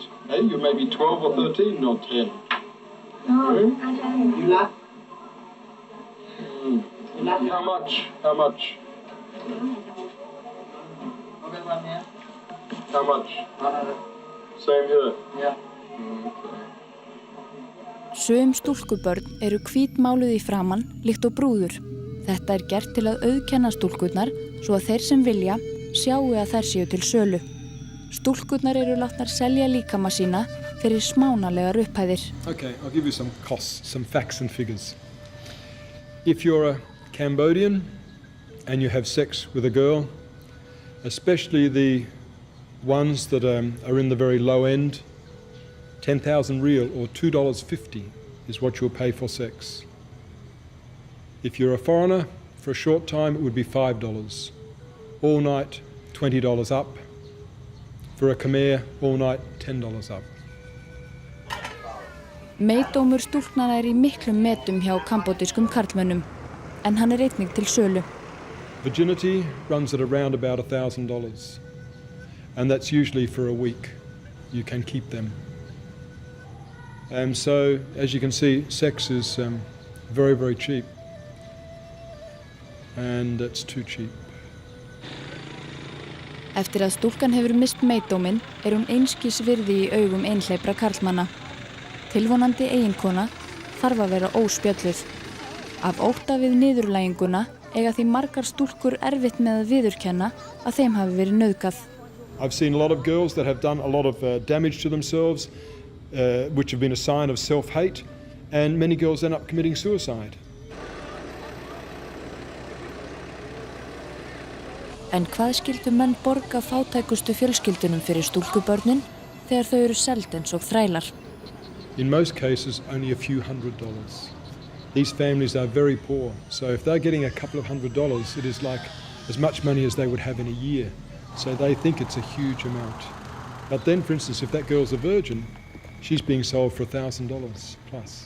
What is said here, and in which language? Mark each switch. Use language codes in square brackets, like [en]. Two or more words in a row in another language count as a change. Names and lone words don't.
[en] Hey, you may be 12 or 13, not 10. No, you like? You like? How much? How much? Okay, one here. How much? 100. Same here. Yeah. [is] Sum stúlkubörn eru hvítmáluð í framan líkt og brúður. Þetta gert til að auðkenna stúlkurnar svo að þeir sem vilja sjáu að þær séu til sölu. Stúlkurnar eru látnar selja líkama sína fyrir smánalegar upphæðir. [en] Okay, I'll give you some costs, some facts and figures. If you're a Cambodian and you have sex with a girl, especially the ones that are in the very low end, 10,000 real or $2.50 is what you'll pay for sex. If you're a foreigner, for a short time it would be $5. All night, $20 up. For a Khmer, all night, $10 up. [is] Meidómur stúlknanna í miklum metum hjá kambódískum karlmönnum, en hann einnig til sölu. [en] Virginity runs at around about $1,000, and that's usually for a week. You can keep them So, as you can see, sex is very, very cheap. And it's too cheap. [is] Eftir að stúlkan hefur mist meitdóminn hún einskis virði í augum einhleypra karlmanna. Tilvonandi eiginkona þarf að vera óspjölluð. Af ótta við niðurlæginguna eiga því margar stúlkur erfitt með að viðurkenna að þeim hafi verið nauðgað. [en] I've seen a lot of girls that have done a lot of damage to themselves, which have been a sign of self-hate, and many girls end up committing suicide. [is] En hvað skyldu menn borga fátækustu fjölskyldunum fyrir stúlkubörnin þegar þau eru seld eins og þrælar? [en] In most cases, only a few $100s. These families are very poor, so if they're getting a couple of $100s, it is like as much money as they would have in a year. So they think it's a huge amount. But then, for instance, if that girl's a virgin, she's being sold for $1,000 plus.